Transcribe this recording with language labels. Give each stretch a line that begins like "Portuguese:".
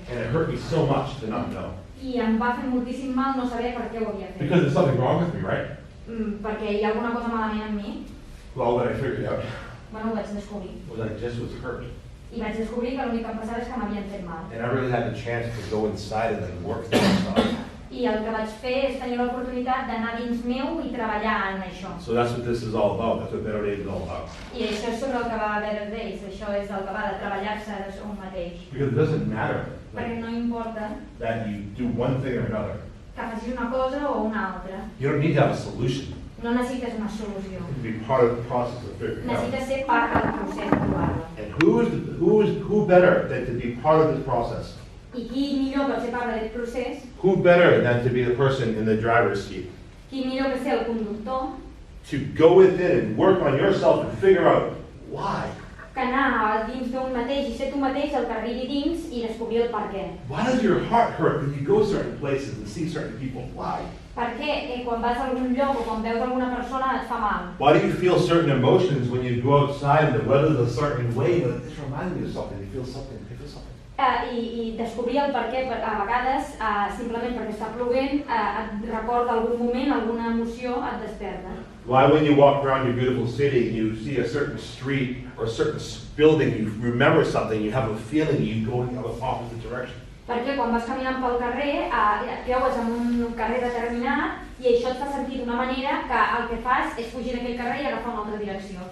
English: And it hurt me so much to not know.
Catalan: I em va fer moltíssim mal no saber per què ho havia fet.
English: Because there's something wrong with me, right?
Catalan: Perquè hi ha alguna cosa malament en mi.
English: Well, what I figured out
Catalan: Bueno, ho vaig descobrir.
English: was I just was hurt.
Catalan: I vaig descobrir que l'únic que em passava és que m'havien fet mal.
English: And I really had the chance to go inside and like work things out.
Catalan: I el que vaig fer és tenir l'oportunitat d'anar dins meu i treballar en això.
English: So that's what this is all about. That's what Better Days is all about.
Catalan: I això és sobre el que va Better Days, això és el que va de treballar-se un mateix.
English: Because it doesn't matter
Catalan: Perquè no importa
English: that you do one thing or another.
Catalan: que facis una cosa o una altra.
English: You don't need to have a solution.
Catalan: No necessites una solució.
English: You can be part of the process of figuring it out.
Catalan: Necessites ser part del procés de trobar-la.
English: And who better than to be part of this process?
Catalan: I qui millor per ser part d'aquest procés,
English: Who better than to be the person in the driver's seat?
Catalan: qui millor que ser el conductor,
English: To go within and work on yourself and figure out why.
Catalan: que anar dins d'un mateix i ser tu mateix el que arribi dins i descobrir el per què.
English: Why does your heart hurt when you go certain places and see certain people? Why?
Catalan: Per què quan vas a algun lloc o quan veus alguna persona et fa mal?
English: Why do you feel certain emotions when you go outside and the weather's a certain way, but this reminds me of something? You feel something.
Catalan: I descobrir el per què a vegades, simplement perquè està plovent, et recorda algun moment, alguna emoció, et desperta.
English: Why when you walk around your beautiful city and you see a certain street or a certain building, you remember something, you have a feeling, you go in the opposite direction?
Catalan: Perquè quan vas caminant pel carrer, et creues en un carrer determinat i això et fa sentir d'una manera que el que fas és fugir d'aquell carrer i agafar una altra direcció.